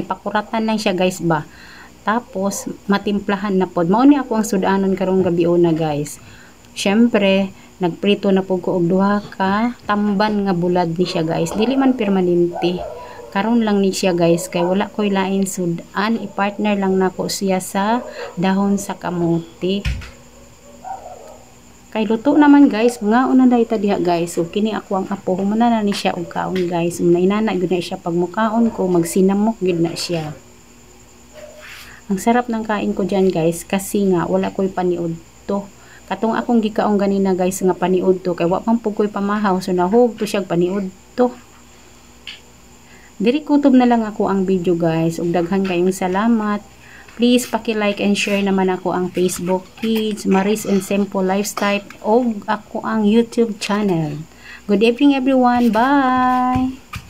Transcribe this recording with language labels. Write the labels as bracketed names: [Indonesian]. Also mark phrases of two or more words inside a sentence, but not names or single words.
[Cebuano] Pakuratan lang siya guys ba. Tapos matimplahan na pod. Mao ni ako ang sudanon karong gabi una guys. Syempre nagprito na pud ko og duha ka tamban nga bulad ni siya guys. Dili man permanente. Karon lang ni siya guys kay wala koy lain sudan. I-partner lang nako siya sa dahon sa kamote. Kay luto naman guys, mga una dahi ta diha guys. So kini ako ang apo, humana na ni siya og kaon guys. Muna inana gyud na siya pag mukaon ko, magsinamok gyud na siya. [Filipino] Ang sarap ng kain ko diyan guys kasi nga wala koy paniud to. [Cebuano] Katong akong gikaon ganina guys nga paniud to kay wa man pud koy pamahaw so nahug to siya paniud to. Diri kutob na lang ako ang video guys. Ug daghan kayong salamat. Please paki-like [English] and share [Cebuano] naman ako ang Facebook page, Maris and Simple Lifestyle, o ako ang YouTube channel. [English] Good evening everyone. Bye!